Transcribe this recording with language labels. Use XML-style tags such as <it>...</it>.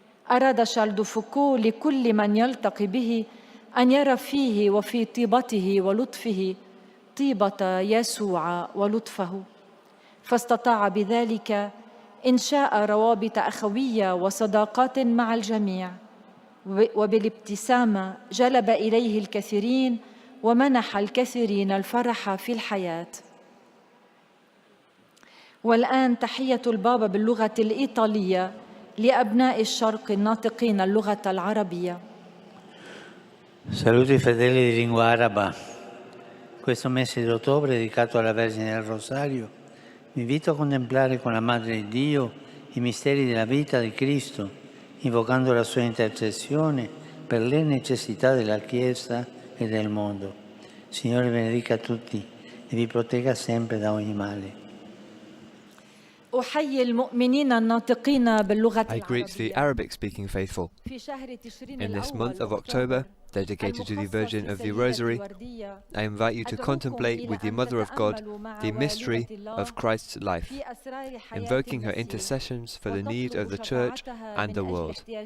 <ar>أراد شارل دو فوكو لكل من يلتقي به أن يرى فيه وفي طيبته ولطفه طيبة يسوع ولطفه، فاستطاع بذلك إنشاء روابط أخوية وصداقات مع الجميع، وبالابتسامة جلب إليه الكثيرين ومنح الكثيرين الفرح في الحياة. والآن تحية البابا باللغة الإيطالية لأبناء الشرق الناطقين اللغة العربية.</ar> <it>Saluti fedeli di lingua araba. Questo mese di ottobre dedicato alla Vergine del Rosario, vi invito a contemplare con la Madre di Dio i misteri della vita di Cristo, invocando la sua intercessione per le necessità della Chiesa e del mondo. Signore benedica tutti e vi protegga sempre da ogni male.</it> <ar>أحيي المؤمنين الناطقين باللغة</ar> <en>I greet the Arabic-speaking faithful. In this month of October, dedicated to the Virgin of the Rosary, I invite you to contemplate with the Mother of God the mystery of Christ's life, invoking her intercessions for the need of the Church and the world.</en>